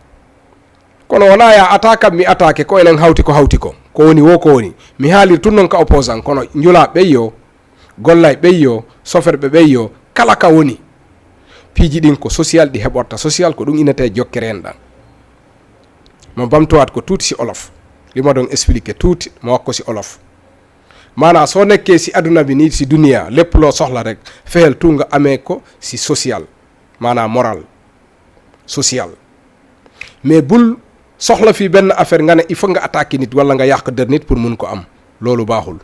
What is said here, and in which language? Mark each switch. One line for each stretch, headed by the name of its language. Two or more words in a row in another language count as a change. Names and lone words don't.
Fula: Kono wona ya ataka mi atake ko enen hawti ko woni wo ko woni. Mi haalir tun non ka opposant, kono njula ɓeyyo, gollay ɓeyyo, soferɓe ɓeyyo, kala ka woni. Piiji ɗin ko social ɗi heɓorta, social ko ɗum inete jokkere en ɗan. Mo bamtowat ko tuuti
Wolof: si olof,
Fula: limo ɗon expliqué tuuti mo wakko
Wolof: si olof. Mana so nekke si aduna bi ni si duniya lépp loo soxla rek fexeel tu nga amee ko si social, mana moral social. Mais bul soxla fii benn affaire nga ne
French: il faut
Wolof: nga attaquer nit wala nga yàq der nit pour mun ko am, loolu baaxul.